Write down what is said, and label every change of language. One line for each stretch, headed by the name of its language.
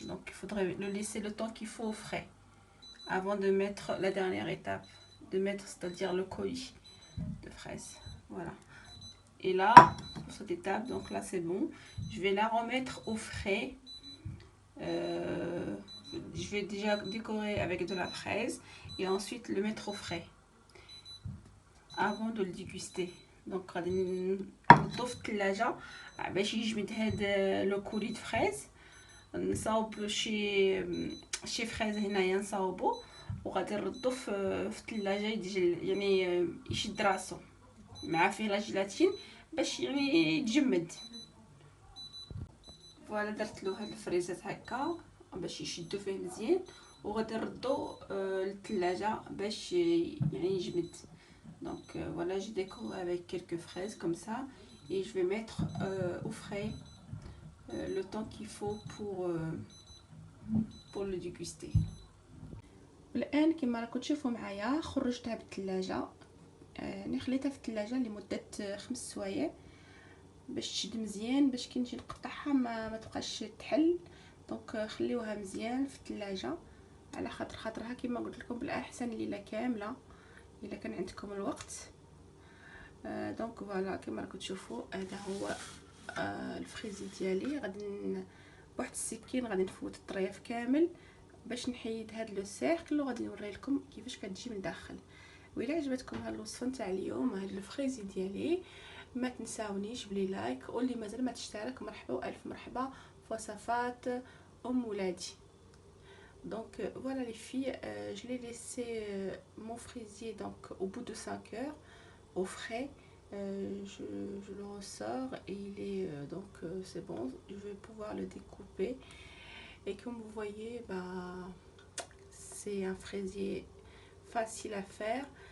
French: Donc il faudrait le laisser le temps qu'il faut au frais avant de mettre la dernière étape, de mettre c'est-à-dire le colis de fraises. Voilà. Et là pour cette étape, donc là c'est bon, je vais la remettre au frais. Je vais déjà décorer avec de la fraise et ensuite le mettre au frais avant de le déguster.
Arabic: Donc غادي نحطو في الثلاجه باش يجمد هذا لو كولي د فريز. نصاوب شي فريز هنايا نصاوبو وغادي نردو في الثلاجه يعني يشد راسو مع فيه لا جيلاتين باش يعني يتجمد. فوالا درت له هاد الفريزات هكا باش يشدوا فيه مزيان وغادي نردو للثلاجه باش يعني يجمد.
French: Donc voilà, je décore avec quelques fraises comme ça et je vais mettre au frais le temps qu'il faut pour le déguster.
Arabic: الان كما راكم تشوفوا معايا خرجتها بالثلاجه. يعني خليتها في الثلاجه لمده 5 سوايع باش تشد مزيان باش كي نجي نقطعها ما تبقاش تحل. دونك خليوها مزيان في الثلاجه على خاطرها كما قلت لكم بالاحسن ليله كامله الا كان عندكم الوقت. دونك فوالا كما راكم تشوفوا هذا هو الفريزي ديالي. غادي بواحد السكين غادي نفوت الطريف كامل باش نحيد هاد لو سيركل وغادي نوري لكم كيفاش كتجي من داخل. وإلا عجبتكم هاد الوصفه نتاع اليوم هاد الفريزي ديالي ما تنساونيش بلي لايك، واللي مازال ما تشترك مرحبا والف مرحبا في وصفات ولادي.
French: Donc voilà les filles, je l'ai laissé mon fraisier donc au bout de 5 heures au frais. Je le ressors et il est donc c'est bon, je vais pouvoir le découper et comme vous voyez c'est un fraisier facile à faire.